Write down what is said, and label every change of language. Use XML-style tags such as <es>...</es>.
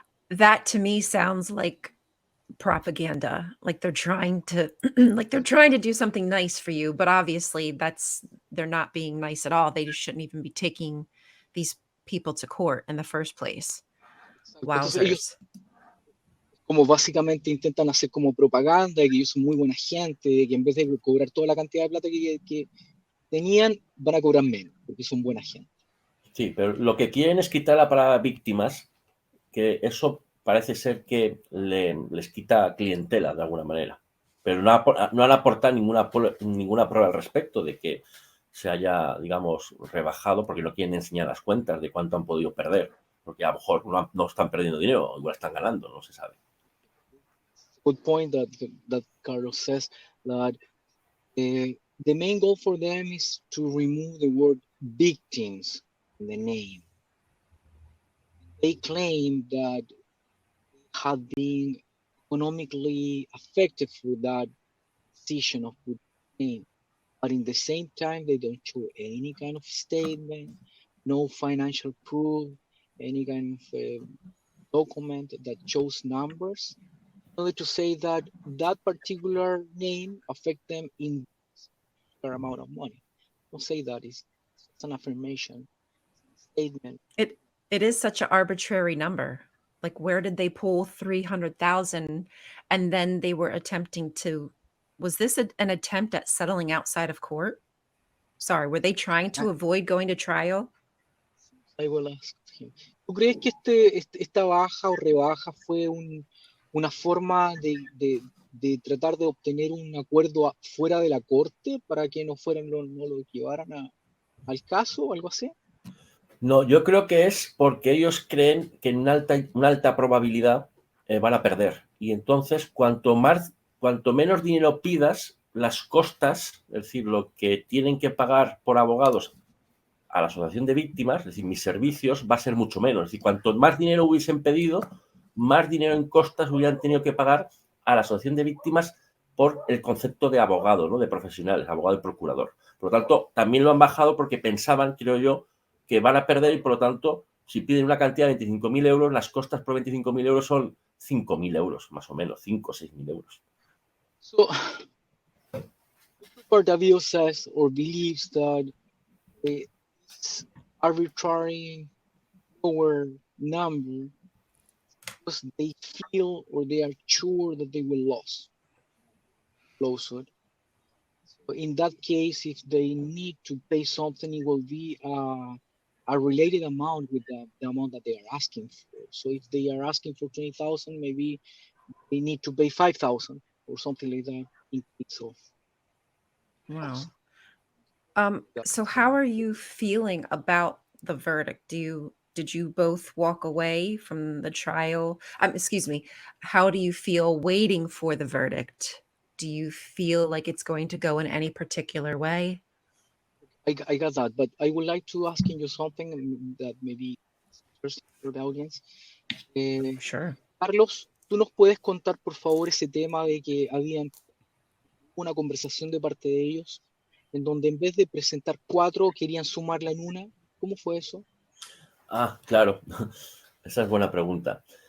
<en>That to me sounds like propaganda. Like they're trying to like they're trying to do something nice for you, but obviously they're not being nice at all. They just shouldn't even be taking these people to court in the first place.</en> <es>Entonces ellos</es> <en>Wowzers.</en> <es>como básicamente intentan hacer como propaganda de que ellos son muy buena gente, de que en vez de cobrar toda la cantidad de plata que tenían, van a cobrar menos, porque son buena gente. Sí, pero lo que quieren es quitar la palabra víctimas, que eso parece ser que les quita clientela de alguna manera. Pero no han aportado ninguna prueba al respecto de que se haya, digamos, rebajado, porque no quieren enseñar las cuentas de cuánto han podido perder. Porque a lo mejor no están perdiendo dinero, igual están ganando, no se sabe.</es> <en>Good point that Carlos says, that the main goal for them is to remove the word victims in the name. They claim that they have been economically affected through that decision of putting name, but in the same time, they don't show any kind of statement, no financial proof, any kind of document that shows numbers, only to say that that particular name affect them in a amount of money. Don't say that. It's an affirmation, statement. It It is such an arbitrary number. Like, where did they pull 300,000? And then they were attempting to, was this an attempt at settling outside of court? Sorry, were they trying to avoid going to trial? I will ask him.</en> <es>¿Tú crees que esta baja o rebaja fue una forma de tratar de obtener un acuerdo fuera de la corte para que no lo llevaran al caso o algo así? No, yo creo que es porque ellos creen que en una alta probabilidad van a perder. Y entonces, cuanto menos dinero pidas, las costas, es decir, lo que tienen que pagar por abogados a la asociación de víctimas, es decir, mis servicios, va a ser mucho menos. Es decir, cuanto más dinero hubiesen pedido, más dinero en costas hubieran tenido que pagar a la asociación de víctimas por el concepto de abogado, ¿no? De profesionales, abogado y procurador. Por lo tanto, también lo han bajado porque pensaban, creo yo, que van a perder y por lo tanto, si piden una cantidad de 25.000 euros, las costas por 25.000 euros son 5.000 euros, más o menos, 5 o 6.000 euros.</es> <en>So, Bardavio says or believes that it's arbitrary lower number because they feel or they are sure that they will lose lawsuit. So in that case, if they need to pay something, it will be a related amount with the amount that they are asking for. So if they are asking for 20,000, maybe they need to pay 5,000 or something like that in case of. Wow. So how are you feeling about the verdict? Did you both walk away from the trial? Excuse me. How do you feel waiting for the verdict? Do you feel like it's going to go in any particular way? I got that, but I would like to ask you something that maybe is interesting for the audience. Sure.</en> <es>Carlos, ¿tú nos puedes contar, por favor, ese tema de que había una conversación de parte de ellos en donde en vez de presentar 4 querían sumarla en una? ¿Cómo fue eso? Ah, claro. Esa es buena pregunta.</es>